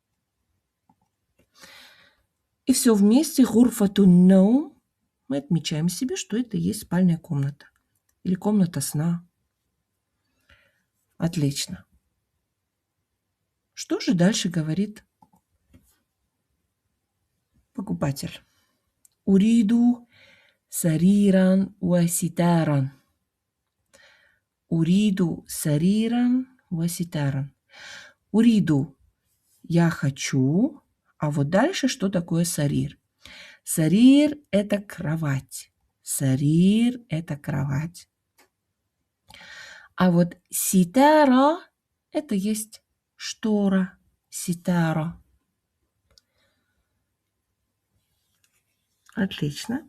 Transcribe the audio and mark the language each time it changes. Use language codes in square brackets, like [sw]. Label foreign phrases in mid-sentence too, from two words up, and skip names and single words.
[ru] И все вместе [ar] غرفة النوم [ru] мы отмечаем себе, что это и есть спальная комната. или комната сна. Отлично. Что же дальше говорит покупатель? [ar] أريد سريرا وستارا. أريد سريرا وستارا. [ru] Уриду – я хочу. А вот дальше что такое сарир? Сарир – это кровать. Сарир – это кровать. А вот ситара – это есть штора. Ситара. Отлично.